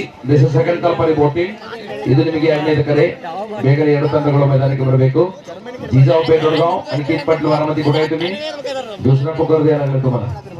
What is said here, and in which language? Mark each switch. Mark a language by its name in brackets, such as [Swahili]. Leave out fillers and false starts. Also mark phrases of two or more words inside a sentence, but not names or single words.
[English] This is second call for reporting. [Kannada] ಇದು ನಿಮಗೆ ಎರಡನೇ ಕರೆ. ಬೇಗನೆ ಎರಡು ತಂಡಗಳು ಮೈದಾನಕ್ಕೆ ಬರಬೇಕು. Jijao Pet Odgaon Ankit Patil Baramati ಕೊಡ್ತಾ ಇದ್ದೀನಿ. [Hindi] दूसरा को कर दिया ना तुम्हारा.